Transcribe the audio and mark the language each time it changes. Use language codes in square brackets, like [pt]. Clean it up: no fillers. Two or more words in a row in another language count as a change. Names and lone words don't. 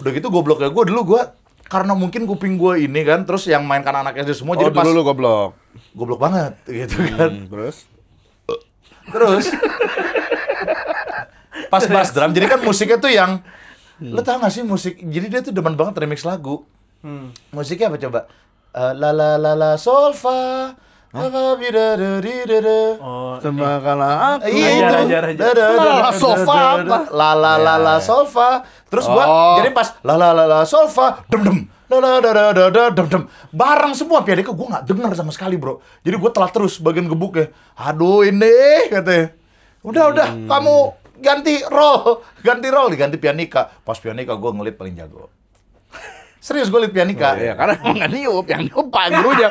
[id] Udah gitu gobloknya gue karena mungkin kuping gue ini kan, terus yang main kan anak SD semua, jadi pas dulu lu goblok. goblok banget gitu kan. Terus? Pas bass drum, jadi kan musiknya tuh yang lo tau gak sih musik, jadi dia tuh demen banget remix lagu. Musiknya apa coba? La la la la sol fa. Apa bida da di da da. Oh, Sembahkanlah aku. Iya itu. Ajar. La sofa apa? La solfa. Terus gua jadi pas la solfa dem dem. La dem dem. Bareng semua pianika gua enggak dengar sama sekali, Bro. Jadi gua telat terus bagian gebuknya. Aduh ini katanya. Udah kamu ganti role, diganti pianika. Pas pianika gua ngelit paling jago. Serius gue liat pianika. Iya, karena emang nggak niup, yang niup Pak gurunya.